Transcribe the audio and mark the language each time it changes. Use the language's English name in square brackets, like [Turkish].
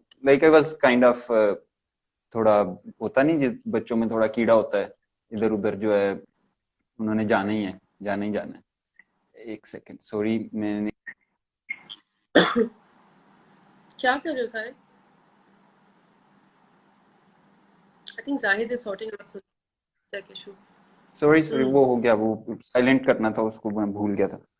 [English] like I was kind of [Hindi] थोड़ा होता नहीं जिस बच्चों में थोड़ा कीड़ा होता है इधर उधर जो है उन्होंने जाना ही है, जाना ही जाना है. एक सेकंड सॉरी मैंने क्या कर रहे हो Zahid? [English] I think Zahid is sorting out some tech issue. [Hindi] Sorry sorry वो हो गया, वो साइलेंट करना था उसको मैं भूल गया था.